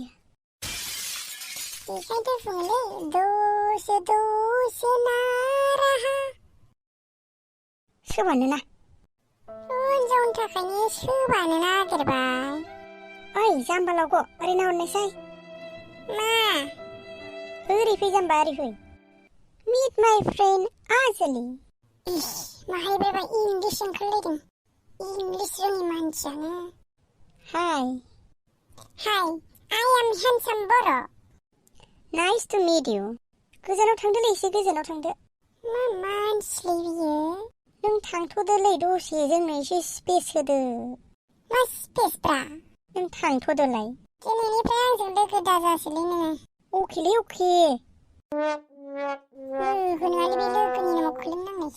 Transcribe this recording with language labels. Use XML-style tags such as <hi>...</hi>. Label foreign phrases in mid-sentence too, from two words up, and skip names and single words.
<brx>बेखायनोथ' बुङोलै दसे दसे नाराहा। सोबानोना? हिनजावनि थाखायनो सोबानो नागिरबाय। ओइ जाम्बालावग' ओरै नाहरनायसाय। मा? ओरै फै जाम्बा ओरै फै।</brx> <en>Meet my friend</en> <brx>आजोलि। इस माहायबायबा इंलिस ओंखारलायदों। इंलिस रोङि मानसियानो।</brx> <en>Hi. Hi, I am handsome Boro. Nice to meet you.</en> <brx>गोजानाव थांदोलै एसे गोजानाव थांदो। मा मानसिलै बियो? नों थांथ'दोलै दसे जोंनो एसे स्पेस होदो। मा स्पेसब्रा? नों थांथ'दोलाय। दिनैनिफ्राय आंजों लोगो दाजासैलै नोङो। अकेलै अके। होनोआलै बे लोगोनि नामाव खोलोमनांनायसो।</brx>